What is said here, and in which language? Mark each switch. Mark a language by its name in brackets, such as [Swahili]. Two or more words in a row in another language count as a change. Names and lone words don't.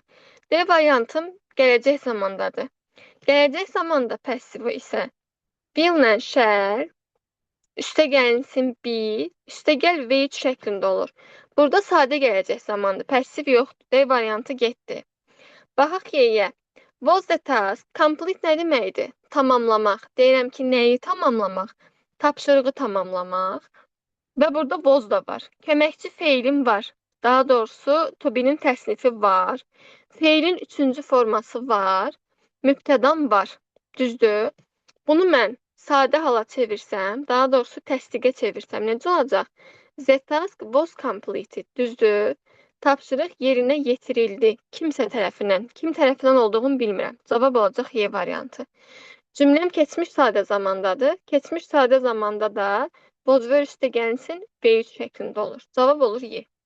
[Azerbaijani] D variantım gələcək zamandadır. Gələcək zamanda passivi isə will-lə shall, üstə gəlsin be, üstə gəl wait şəklində olur. Burada sadə gələcək zamandır. Passiv yoxdur. D variantı getdi. Baxaq Y-yə. [English] Was the task complete [Azerbaijani] nə deməkdir? Tamamlamaq. Deyirəm ki, nəyi tamamlamaq? Tapşırığı tamamlamaq. Və burada was da var. Köməkçi feilim var. Daha doğrusu to be-nin təsnifi var. Feilin üçüncü forması var. Mübtədam var. Düzdür? Bunu mən sadə hala çevirsəm, daha doğrusu təsdiqə çevirsəm, necə olacaq? [English] The task was completed. [Azerbaijani] Düzdür? Tapşırıq yerinə yetirildi. Kimsə tərəfindən. Kim tərəfindən olduğunu bilmirəm. Cavab olacaq Y variantı. Cümləm keçmiş sadə zamandadır. Keçmiş sadə zamanda da [English] was were [Azerbaijani] üstə gəlsin, were şəklində olur. Cavab olur Y.